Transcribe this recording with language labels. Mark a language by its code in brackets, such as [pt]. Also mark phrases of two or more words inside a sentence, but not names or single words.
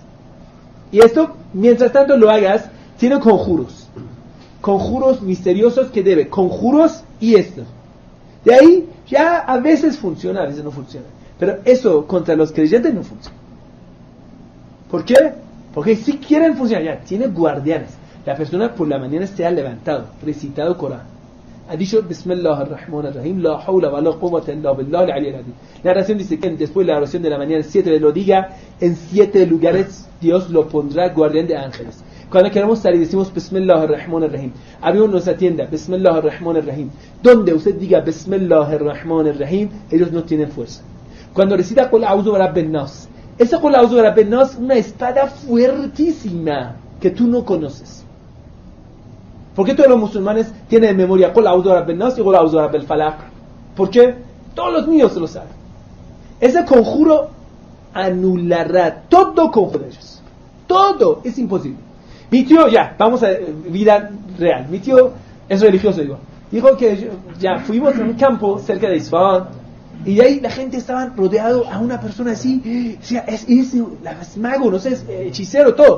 [es] Y esto, mientras tanto lo hagas, tiene conjuros misteriosos que debe, conjuros y esto. De ahí ya a veces funciona, a veces no funciona, pero eso contra los creyentes no funciona. ¿Por qué? Porque si quieren funcionar, ya tiene guardianes. La persona por la mañana se ha levantado, recitado Corán, ha dicho [ar] بسم الله الرحمن الرحيم لا حول ولا قوة إلا بالله العلي العظيم. [es] La oración dice que después de la oración de la mañana 7 lo diga, en 7 lugares Dios lo pondrá guardián de ángeles. Cuando queremos salir decimos [ar] بسم الله الرحمن الرحيم, [es] abrimos nuestra tienda, [ar] بسم الله الرحمن الرحيم. [es] Donde usted diga [ar] بسم الله الرحمن الرحيم, [es] ellos no tienen fuerza. Cuando recita [ar] قل أعوذ برب الناس, [es] esa [ar] قل أعوذ برب الناس, [es] una espada fuertísima que tú no conoces. ¿Por qué todos los musulmanes tienen en memoria [ar] قل أعوذ برب الناس [es] y [ar] قل أعوذ برب الفلق? [es] ¿Por qué? Todos los niños se lo saben. Ese conjuro anulará todo conjuro de ellos. Todo es imposible. Mi tío, ya, vamos a vida real. Mi tío es religioso, dijo que ya fuimos a un campo cerca de Isfahan y ahí la gente estaba rodeado a una persona así, o sea, es mago, no sé, es hechicero, todo.